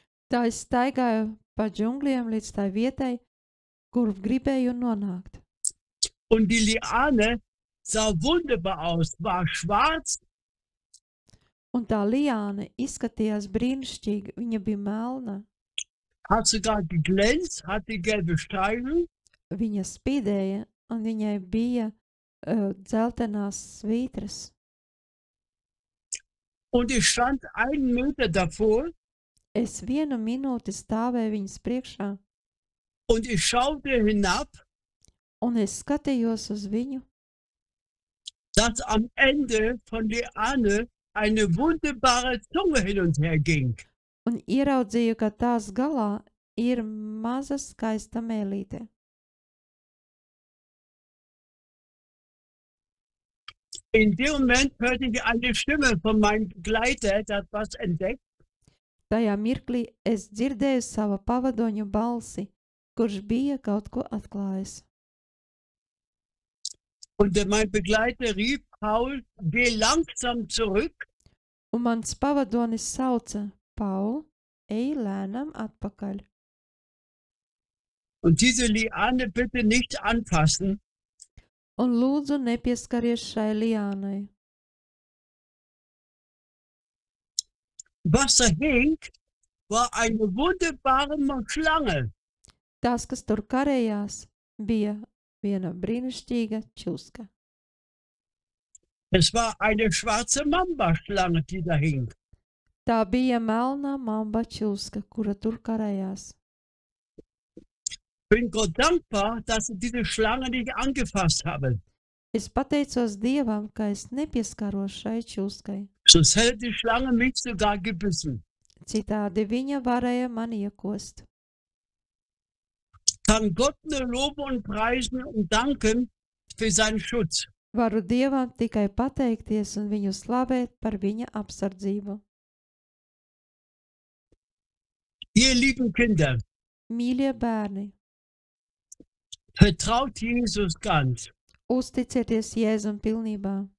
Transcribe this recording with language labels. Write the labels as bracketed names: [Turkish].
[Latvian] Tā es staigāju pa džungļiem līdz tai vietai, kur gribēju nonākt. [German] Und die Liane sah wunderbar aus, war schwarz. [Latvian] Un tā liāna izskatījās brīnišķīgi, viņa bija melna, [German] Hat sogar geglänzt, hatte gelbe Streifen. [Latvian] viņa spīdēja un viņai bija dzeltenās svītras. [German] Und ich stand 1 Meter davor [Latvian] Es 1 minūti stāvēju viņas priekšā, [German] und ich schaute hinab, [Latvian] un es skatījos uz viņu, [German] dass am Ende von Liane eine wunderbare Zunge hin und her ging. [Latvian] un ieraudzīju, ka tās galā ir maza skaista mēlīte. [German] In dem Moment hörte ich eine Stimme von meinem Begleiter, der hat was entdeckt. [Latvian] Tajā mirklī es dzirdēju sava pavadoņa balsi, kurš bija kaut ko atklājis. [German] Und mein Begleiter rief, Paul, geh langsam zurück. [Latvian] Un mans pavadonis sauca: Paul, ej lēnām atpakaļ. [German] Und diese Liane bitte nicht anfassen. [Latvian] Un lūdzu nepieskaries šai liānai. [German] Was da hing, war eine wunderbare Schlange. [Latvian] Tas, kas tur karējās, bija viena brīnišķīga čuska. [German] Es war eine schwarze Mamba-Schlange, die da hing. [Latvian] Tā bija melnā mamba čuska, kura tur karējās. [German] Bin Gott dankbar, dass ich diese Schlange nicht angefasst habe. [Latvian] Es pateicos Dievam, ka es nepieskaros šai čuskai. [German] Sonst hätte die Schlange mich sogar gebissen. [Latvian] Citādi viņa varēja mani iekost. [German] Kann Gott nur loben und preisen und danken für seinen Schutz. [Latvian] Varu Dievam tikai pateikties un viņu slavēt par viņa apsardzību. [German] Ihr lieben Kinder, [Latvian] Mīļie bērni, [German] vertraut Jesus ganz [Latvian] uzticieties Jēzum pilnībā